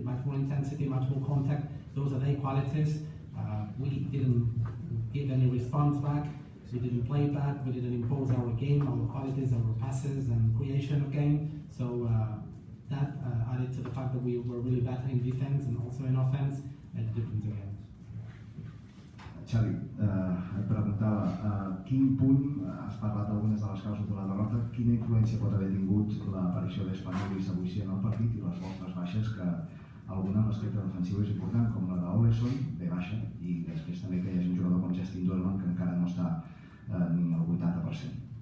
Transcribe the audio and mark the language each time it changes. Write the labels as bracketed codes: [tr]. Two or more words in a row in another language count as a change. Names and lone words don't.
[en] Much more intensity, much more contact. Those are their qualities. We didn't give any response back, We didn't play bad, we didn't impose our game, our qualities, our passes and creation of game. So that added to the fact that we were really better in defense and also in offense, made a difference again. [ca] Xavi, et preguntava, quin punt, has parlat d'algunes de les causes de la derrota, quina influència pot haver tingut l'aparició d'Espanyolis avui sí en el partit i les vostres baixes, que alguna en l'aspecte defensiu és important, com la d'Olesson, ve baixa, i després també que hi hagi un jugador com Justin Dolman que encara no està ni al 80%.